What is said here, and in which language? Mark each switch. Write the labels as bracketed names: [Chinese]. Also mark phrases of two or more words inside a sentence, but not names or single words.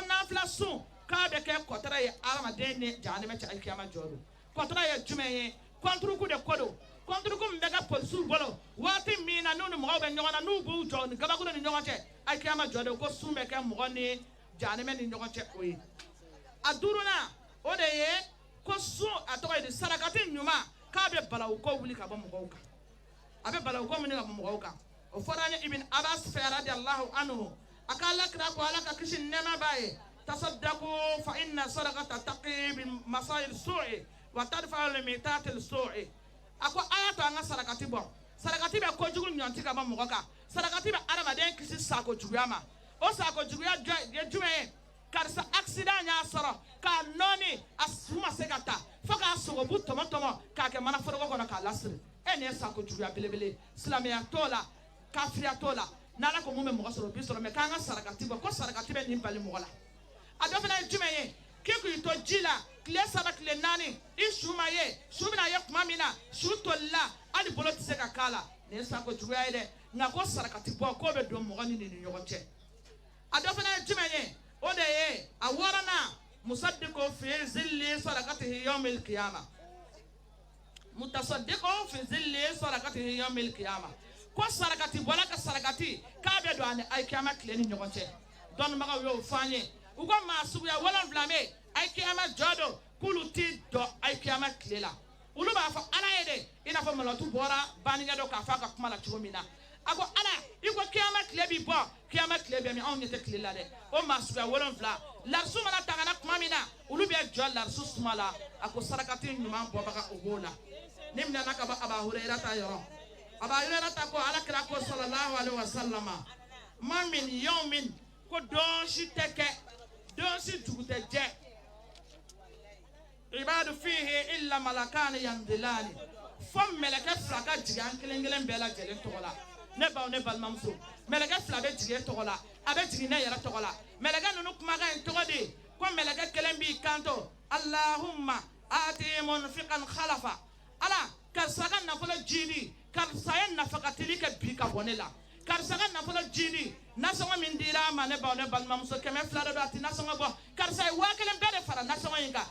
[Bambara] nafila sun k'a bɛ kɛ kɔtara ye adamaden ni jahanɛmɛ cɛ alikiyama jɔ don kɔtara ye jumɛn ye kɔnturuku de ko don kɔnturuku min bɛ kɛ polisiw bolo waati min na n'u ni mɔgɔw bɛ ɲɔgɔn na n'u b'u jɔ ni gabakuru ni ɲɔgɔn cɛ alikiyama jɔ don ko sun bɛ kɛ mɔgɔ ni jahanɛmɛ ni ɲɔgɔn cɛ o ye a duurunan o de ye ko sun a tɔgɔ ye di sarakati ɲuman k'a bɛ balawu ko wuli ka bɔ mɔgɔw kan a bɛ balawu ko wuli ka bɔ mɔgɔw kan o fɔra an ye ibn abbas fɛ [Arabic] رضي الله عنه [Bambara] a ka ala kira ko ala ka kisi nɛɛma b'a ye [Arabic] تصدقوا فإن صدقة تقي بمصارع السوء وتدفع لميتة السوء [Bambara] a ko a y'a to an ka sarakati bɔ sarakati bɛ kojugu ɲɔnti ka bɔ mɔgɔ kan sarakati bɛ adamaden kisi sako juguya ma o sako juguya ye jumɛn ye karisa accident y'a sɔrɔ k'a nɔɔni a su ma se ka taa fo k'a sogobu tɔmɔ k'a kɛ manaforoko kɔnɔ k'a lasiri nin ye sako juguya belebele silamɛya t'o la kafiriya t'o la n'ala ko mun bɛ mɔgɔ sɔrɔ o bi sɔrɔ mɛ k'an ka sarakati bɔ ko sarakati bɛ nin bali mɔgɔ la a dɔ fana ye jumɛn ye k'i k'i to ji la tile 3 tile 4 i su ma ye su bɛna ye tuma min na su tolila hali bolo tɛ se ka k'a la nin ye sako juguya ye dɛ nka ko sarakati bɔ k'o bɛ don mɔgɔ ni nin ni ɲɔgɔn cɛ a dɔ fana ye jumɛn ye o de ye a 6nan [Arabic] المتصدق في ظل صدقته يوم القيامة المتصدق في ظل صدقته يوم القيامة [Bambara] ko sarakati bɔla ka sarakati k'a bɛ don ani alikiyama tile ni ɲɔgɔn cɛ dɔnnibagaw y'o fɔ an ye u ko maa suguya 7 bɛ alikiyama jɔ don k'olu ti dɔn alikiyama tile la olu b'a fɔ ala ye de i n'a fɔ malatu bɔra banigɛ dɔ k'a fɔ a ka kuma la cogo min na a ko ala i ko kiyama tile bi bɔ kiyama tile bɛ min anw ɲɛ tɛ tile la dɛ o maa suguya 7 larisu mana tangana kuma min na olu bɛ jɔ larisu suma la a ko sarakati ɲuman bɔbaga o b'o la ne mina na ka bɔ Aba Hurayra ta yɔrɔ Aba Hurayra ta ko ala kira ko [Arabic] صلى الله عليه وسلم ما من يوم [Bambara] ko don si tɛ kɛ don si jugu tɛ jɛ [Arabic] العباد فيه إلا ملكان ينزلان [Bambara] fo mɛlɛkɛ 2 ka jigin an kelen kelen bɛɛ lajɛlen tɔgɔ la ne baw ne balimamuso mɛlɛkɛ 2 bɛ jigin e tɔgɔ la a bɛ jigin ne yɛrɛ tɔgɔ la mɛlɛkɛ ninnu kumakan in tɔgɔ de ko mɛlɛkɛ kelen b'i kanto [Arabic] اللهم أعط منفقا خلفا [Bambara] ala karisa ka nafolo jidi karisa ye nafakatili kɛ bi ka bɔ ne la karisa ka nafolo jidi nasɔngɔ min dira a ma ne baw ne balimamuso 200 de don a ti nasɔngɔ bɔ karisa ye 1000 bɛɛ de fara nasɔngɔ in